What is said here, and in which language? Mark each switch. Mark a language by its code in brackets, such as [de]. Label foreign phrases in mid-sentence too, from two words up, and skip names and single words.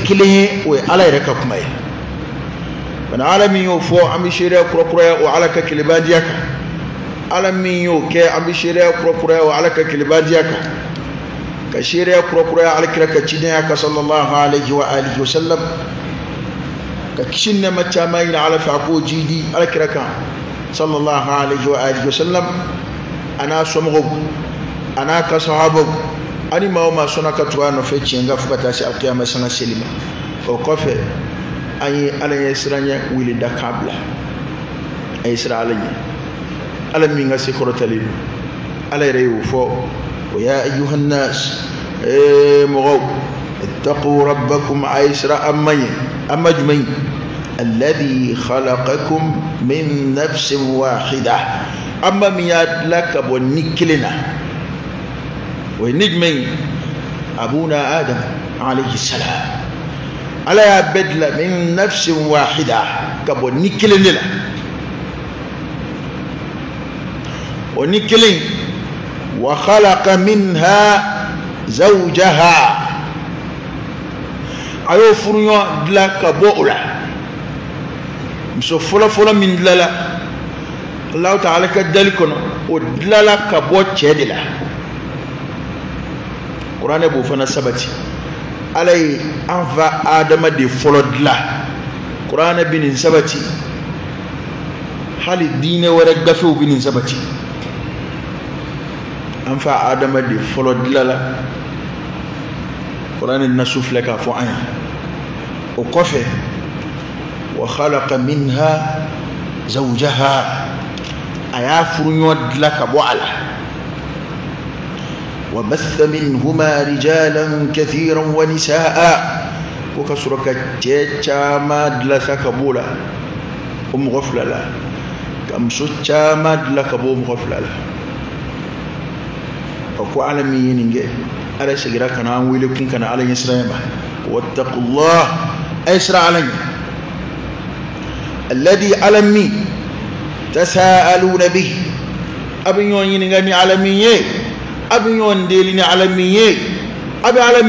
[bm] kelen ye o ye Ala yɛrɛ ka kuma ye bana Ala min y'o fɔ an bɛ seereya kurakuraya o Ala ka kelebaliya kan Ala min y'o kɛ an bɛ seereya kurakuraya o Ala ka kelebaliya kan ka seereya kurakuraya Alakira ka cidenya kan [ar] صلى الله عليه وآله وسلم [bm] ka kisi nɛɛma caman ɲini Ala fɛ a k'o jidi Alakira kan [ar] صلى الله عليه وآله وسلم [bm] a n'a somɔgɔw a n'a ka sahabaw ani maa o maa sɔnna ka tugu a nɔfɛ tiɲɛ kan fo ka taa se alkiyama sanga seli ma o kɔfɛ an ye Ala ɲɛ siranɲɛ wili da kan bila a ye siran Ala ɲɛ Ala min ka se kɔrɔtalen don Ala yɛrɛ y'o fɔ o [ar] يا أيها الناس [bm] mɔgɔw [ar] اتقوا ربكم [bm] a ye siran an ma ɲɛ an ma jumɛn [ar] الذي خلقكم من نفس واحدة [bm] an ma min y'a dilan ka bɔ ni kelen na o ye ni jumɛn [ar] أبونا آدم عليه السلام [bm] Ala y'a bɛɛ dilan [ar] من نفس واحدة [bm] ka bɔ ni kelen de la o ni kelen [ar] وخلق منها زوجها [bm] a y'o furuɲɔgɔn dilan ka bɔ o la muso fɔlɔfɔlɔ min dilanla [ar] الله تعالى [bm] ka dali kɔnɔ o dilanla ka bɔ cɛ de la Kuranɛ b'o fana sabati Ala ye an fa Adama de fɔlɔ dilan Kuranɛ bɛ nin sabati hali diinɛ wɛrɛ gafew bɛ nin sabati an fa Adama de fɔlɔ dilanla Kuranɛ nasu filɛ k'a fɔ an ye o kɔfɛ [ar] وخلق منها زوجها [bm] a y'a furuɲɔgɔn dilan ka bɔ a la [ar] وبث منهما رجالا كثيرا ونساء [bm] ko ka sɔrɔ ka cɛ caman dilan sa ka bɔ o la o mɔgɔ fila la ka muso caman dilan ka bɔ o mɔgɔ fila la ko Ala min ye nin kɛ Ala segira ka na an wele kun kana Ala ɲɛ siran ma wattaqullah ay siran Ala ɲɛ alladhi Ala min [ar] تساءلون به [bm] a bɛ ɲɔgɔn ɲininka ni Ala min ye a bɛ ɲɔgɔn deli ni Ala min ye a bɛ Ala